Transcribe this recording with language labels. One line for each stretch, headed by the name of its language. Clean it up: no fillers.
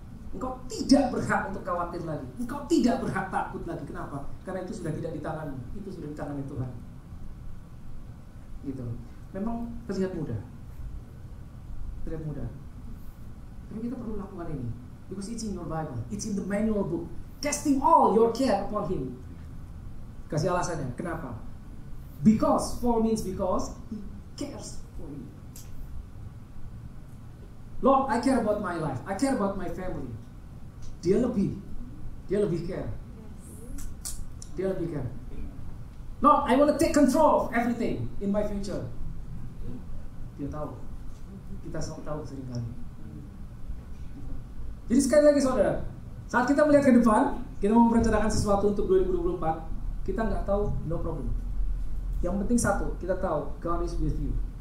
Indonesian: Engkau tidak berhak untuk khawatir lagi. Engkau tidak berhak takut lagi. Kenapa? Karena itu sudah tidak di tanganmu. Itu sudah di tangan Tuhan. gitu. Memang terlihat mudah, tapi kita perlu lakukan ini,
English: because it's in your Bible, it's in the manual book. Casting all your care upon Him.
Indonesian: Kasih alasannya, kenapa?
English: Because, for means because He cares for you. Lord, I care about my life, I care about my family.
Indonesian: Dia lebih care.
English: Lord, I want to take control of everything in my future.
Indonesian: Dia tahu. Kita tahu seringkali. Jadi sekali lagi saudara, saat kita melihat ke depan, kita mau merencanakan sesuatu untuk 2024, kita nggak tahu,
English: no problem.
Indonesian: Yang penting satu, kita tahu
English: God is with you.